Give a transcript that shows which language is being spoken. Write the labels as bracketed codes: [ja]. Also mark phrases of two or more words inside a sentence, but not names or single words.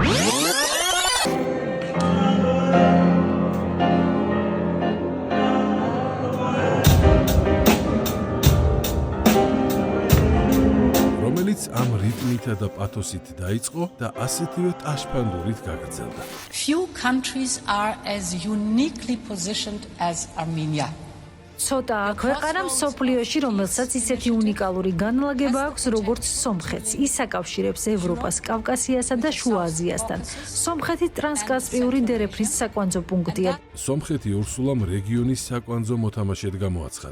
[ka] რომელიც ამ რიტმითა და პათოსით დაიწყო და ასეთივე ტაშფანდურით გაგრძელდა. [en] Few countries are as uniquely positioned as Armenia. [ka] ცოტა ქვეყანა მსოფლიოში, რომელსაც ისეთი უნიკალური განლაგება აქვს, როგორც სომხეთს. ის აკავშირებს ევროპას, კავკასიასა და შუა აზიასთან. სომხეთი ტრანსკასპიური დერეფნის საკვანძო პუნქტია. სომხეთი ორსულამ რეგიონის საკვანძო მოთამაშედ გამოაცხადა.